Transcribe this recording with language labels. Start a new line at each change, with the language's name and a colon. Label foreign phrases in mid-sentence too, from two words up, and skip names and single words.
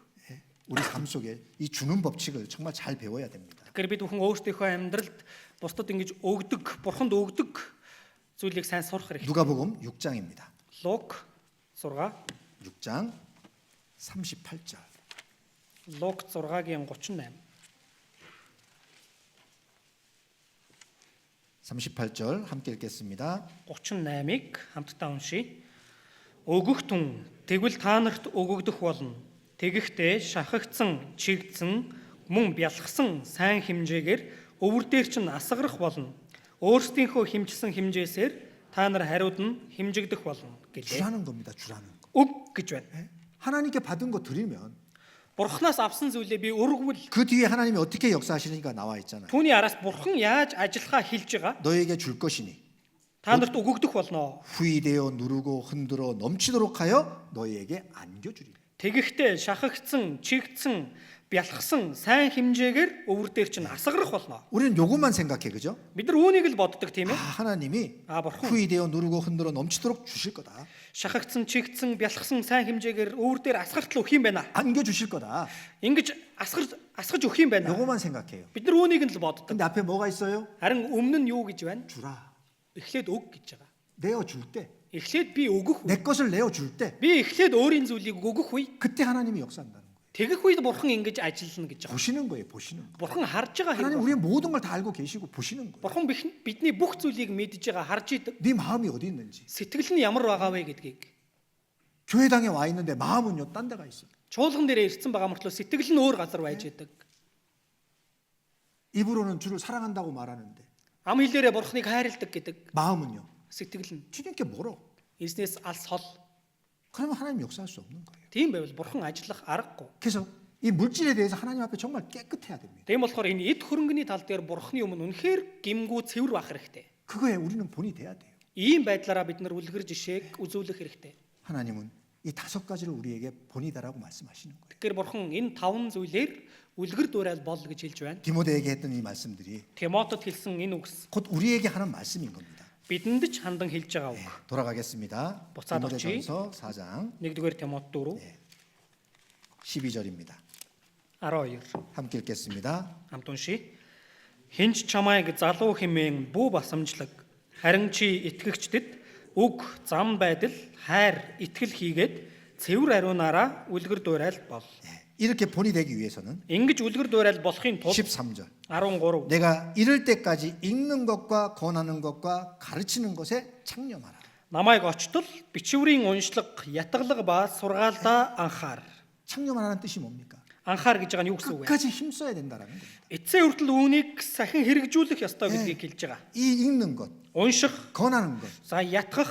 Korean: 예. 우리 삶 속에 이 주는 법칙을 정말 잘 배워야 됩니다.
Mongolian: Тэгэхээр бид бүхэн өөрсдийнхөө амьдралд бусдад ингэж өгдөг, бурханд өгдөг зүйлийг сайн сурах хэрэгтэй.
Korean: 누가복음 6장입니다.
Mongolian: Лук 6,
Korean: 6장 38절.
Mongolian: Лук 6-гийн 38.
Korean: 38절 함께 읽겠습니다.
Mongolian: 38-ыг хамтдаа уншийе. Өгөх түн тэгвэл та нарт өгөгдөх болно. Тэгэхдээ шахагдсан, чигдсэн, мөн бялхсан сайн хэмжээгээр өвөр дээр чинь асгарах болно. Өөрсдийнхөө хэмжилсэн хэмжээсээр та нар хариуд нь хэмжигдэх болно гэлээ.
Korean: 주라는 겁니다. 주라는 거.
Mongolian: Өг гэж байна.
Korean: 예? 하나님께 받은 거 드리면
Mongolian: Бурханаас авсан зүйлээ би өргөвөл
Korean: 그 뒤에 하나님이 어떻게 역사하시는가 나와 있잖아요.
Mongolian: түүний араас бурхан яаж ажиллахаа хэлж байгаа.
Korean: 너에게 줄 것이니
Mongolian: Та нарт өгөгдөх болно.
Korean: 후이되어 누르고 흔들어 넘치도록 하여 너희에게 안겨주리라.
Mongolian: Тэгэхдээ шахагдсан, чигдсэн, бялхсан сайн хэмжээгээр өвөр дээр чинь асгарах болно.
Korean: 우리는 요것만 생각해, 그죠?
Mongolian: Бид нар үүнийг л боддог тийм
Korean: 아,
Mongolian: ээ.
Korean: 하나님이
Mongolian: бурхан
Korean: 후이되어 누르고 흔들어 넘치도록 주실 거다.
Mongolian: шахагдсан, чигдсэн, бялхсан сайн хэмжээгээр өвөр дээр асгартал өгөх юм байна.
Korean: 안겨주실 거다.
Mongolian: Ингэж асгаж өгөх юм байна.
Korean: 요것만 생각해요.
Mongolian: Бид нар үүнийг л боддог.
Korean: 근데 앞에 뭐가 있어요?
Mongolian: Харин өмнө нь юу гэж байна?
Korean: 주라.
Mongolian: Эхлээд өг гэж байгаа.
Korean: 내어줄 때,
Mongolian: Эхлээд би өгөх үе.
Korean: 내 것을 내어줄 때,
Mongolian: Би эхлээд өөрийн зүйлийг өгөх үе.
Korean: 그때 하나님이 역사한다는 거예요.
Mongolian: Тэгэх үед бурхан ингэж ажиллана гэж байгаа.
Korean: 보시는 거예요, 보시는 거.
Mongolian: Бурхан харж байгаа
Korean: 하나님
Mongolian: хэрэг.
Korean: 우리의 모든 걸 다 알고 계시고 보시는 거예요.
Mongolian: Бурхан бидний бүх зүйлийг мэдж байгаа, харж идэг.
Korean: 네 마음이 어디 있는지.
Mongolian: Сэтгэл нь ямар байгаа вэ гэдгийг.
Korean: 교회당에 와 있는데 마음은요, 딴 데가 있어요.
Mongolian: Чуулган дээр ирсэн байгаа мөртлөө сэтгэл нь өөр газар байж идэг.
Korean: 입으로는 주를 사랑한다고 말하는데
Mongolian: Ам хэлээрээ бурханыг хайрладаг гэдэг
Korean: 마음은요,
Mongolian: сэтгэл нь
Korean: 주님께 멀어.
Mongolian: эзнээс алс хол.
Korean: 그러면 하나님 역사할 수 없는 거예요.
Mongolian: Тийм байвал бурхан ажиллах аргагүй.
Korean: 그래서 이 물질에 대해서 하나님 앞에 정말 깨끗해야 됩니다.
Mongolian: Тийм болохоор энэ эд хөрөнгөний тал дээр бурханы өмнө үнэхээр гимгүү цэвэр байх хэрэгтэй.
Korean: 그거에 우리는 본이 돼야 돼요.
Mongolian: Ийм байдлаараа бид нар үлгэр жишээг үзүүлэх хэрэгтэй.
Korean: 하나님은 이 5가지를 우리에게 본이다라고 말씀하시는 거예요.
Mongolian: Тэгэхээр бурхан энэ 5 зүйлээр үлгэр дуурайл бол гэж хэлж байна.
Korean: 디모데에게 했던 이 말씀들이
Mongolian: Тимотед хэлсэн энэ үгс
Korean: 곧 우리에게 하는 말씀인 겁니다.
Mongolian: бидэнд ч хандан хэлж байгаа үг.
Korean: 돌아가겠습니다. 부ጻ 디모데전서 4장
Mongolian: 1-р Тимот 4
Korean: 12절입니다.
Mongolian: 12
Korean: 함께 읽겠습니다.
Mongolian: хамт уншия. Хинч чамайг залуу хэмээн бүү басамжлаг. Харин чи итгэгчдэд үг, зам байдал, хайр, итгэл хийгээд цэвэр ариунаараа үлгэр дуурайл бол.
Korean: 이렇게 본이 되기 위해서는
Mongolian: Ингэж үлгэр дуурайл болохын тулд
Korean: 13절
Mongolian: 13
Korean: 내가 이럴 때까지 읽는 것과 권하는 것과 가르치는 것에 창념하라.
Mongolian: намайг очтол бичвэрийн уншлаг, ятгалаг ба сургаалдаа анхаар.
Korean: 창념하라는 뜻이 뭡니까?
Mongolian: Анхаар гэж байгаа нь юу гэсэн үг вэ?
Korean: 끝까지 힘써야 된다라는 겁니다.
Mongolian: Эцсийн хүртэл үүнийг сахин хэрэгжүүлэх ёстой гэдгийг хэлж байгаа.
Korean: 이 읽는 것,
Mongolian: Унших,
Korean: 권하는 것,
Mongolian: за ятгах,